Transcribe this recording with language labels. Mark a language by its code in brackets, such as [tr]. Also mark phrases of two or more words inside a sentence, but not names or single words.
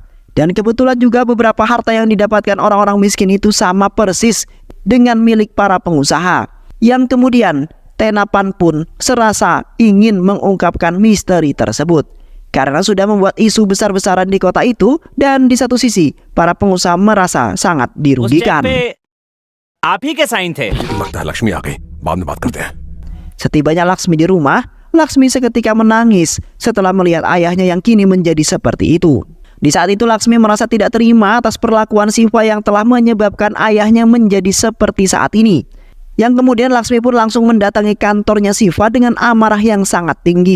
[id] Dan kebetulan juga beberapa harta yang didapatkan orang-orang miskin itu sama persis dengan milik para pengusaha. Yang kemudian Tenapan pun serasa ingin mengungkapkan misteri tersebut karena sudah membuat isu besar-besaran di kota itu, dan di satu sisi para pengusaha merasa sangat dirugikan. [hi] आप ही के साइन थे। लगता है लक्ष्मी आ गई, बाद में बात करते हैं। [id] Setibanya Laksmi di rumah, Laksmi seketika menangis setelah melihat ayahnya yang kini menjadi seperti itu. Di saat itu Laksmi merasa tidak terima atas perlakuan Siva yang telah menyebabkan ayahnya menjadi seperti saat ini. Yang kemudian Laksmi pun langsung mendatangi kantornya Siva dengan amarah yang sangat tinggi.